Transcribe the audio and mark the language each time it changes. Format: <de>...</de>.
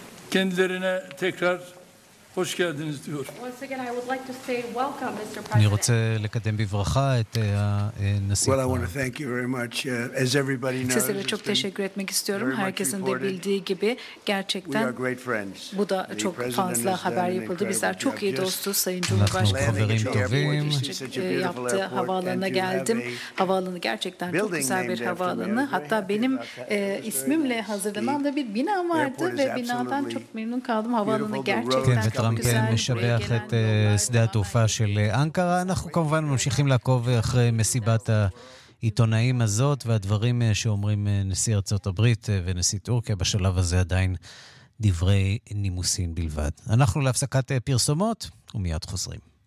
<tr>Kendilerine tekrar hoş geldiniz diyor.</tr> <en>Once again I would like to say welcome Mr. President.</en> <he>אני רוצה לקדם בברכה את הנשיא.</he> <en>Well, I want to thank you very much. As everybody knows.</en> <tr>Size çok teşekkür etmek istiyorum. Herkesin de bildiği gibi gerçekten.</tr> <en>We are great friends.</en> <tr>Bu da çok fazla haber yapıldı. Bizler çok iyi dostuz. Sayın Cumhurbaşkanı. Yaptığı havaalanına geldim. Havaalanı gerçekten çok güzel bir havaalanı. Hatta benim ismimle hazırlanan da bir bina vardı ve binadan çok memnun kaldım. Havaalanı gerçekten</tr> <he>טראמפ משבח את שדה התעופה של אנקרה. אנחנו כמובן ממשיכים לעקוב אחרי מסיבת העיתונאים הזאת והדברים שאומרים נשיא ארצות הברית ונשיא טורקיה. בשלב הזה עדיין דברי נימוסין בלבד. אנחנו להפסקת פרסומות ומיד חוזרים.</he>